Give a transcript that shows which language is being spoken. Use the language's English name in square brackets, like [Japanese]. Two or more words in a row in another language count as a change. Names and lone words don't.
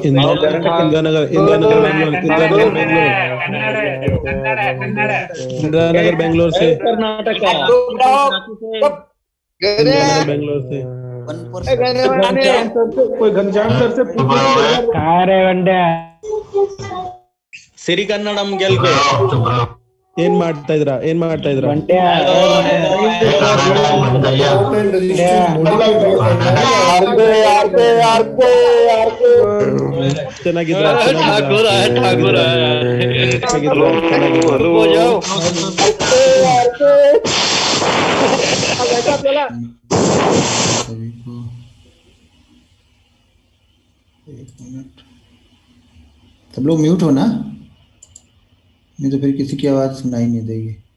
[Hindi] इंदिरा नगर इंदिरा नगर बेंगलोर से कर्नाटक इंदिरा नगर बेंगलोर से कोई घनश्याम सर से कहाँ रे बंड्या [Kannada] ಸಿರಿ ಕನ್ನಡಂ ಗೆಲ್ಗೆ ಏನ್ ಮಾಡ್ತಾ ಇದ್ರ बंड्या ಚೆನ್ನಾಗಿದ್ರ [Hindi] सभी को एक मिनट, सब लोग म्यूट हो ना, नहीं तो फिर किसी की आवाज़ सुनाई नहीं देगी।